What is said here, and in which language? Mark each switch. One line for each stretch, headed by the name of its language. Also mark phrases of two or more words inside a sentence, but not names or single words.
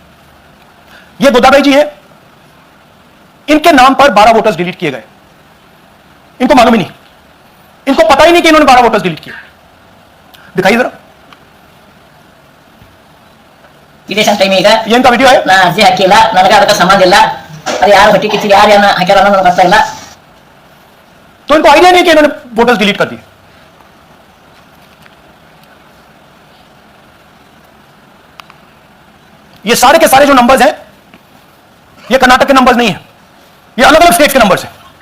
Hindi: ये गोदाबाई जी है, इनके नाम पर 12
English: voters delete
Hindi: किए गए। इनको मालूम ही नहीं, इनको पता ही नहीं कि इन्होंने 12
English: voters delete
Hindi: किए। दिखाइए जरा, ये इनका वीडियो है।
Kannada: ಅರ್ಜಿ ಹಾಕಿಲ್ಲ, ನನಗೆ ಅದಕ್ಕೆ ಸಂಬಂಧ ಇಲ್ಲ, ಅದು ಯಾರು ಹೊಟ್ಟಿ ಕಿಚ್ಚಿ ಯಾರು ಏನ ಹಾಕ್ಯಾರ ಅನ್ನೋದು ನನಗೆ ಗೊತ್ತಾ ಇಲ್ಲ।
Hindi: तो इनको आइडिया नहीं कि इन्होंने
English: voters delete
Hindi: कर दिए। ये सारे के सारे जो नंबर्स हैं ये कर्नाटक के नंबर्स नहीं है, ये अलग अलग स्टेट्स के नंबर्स हैं।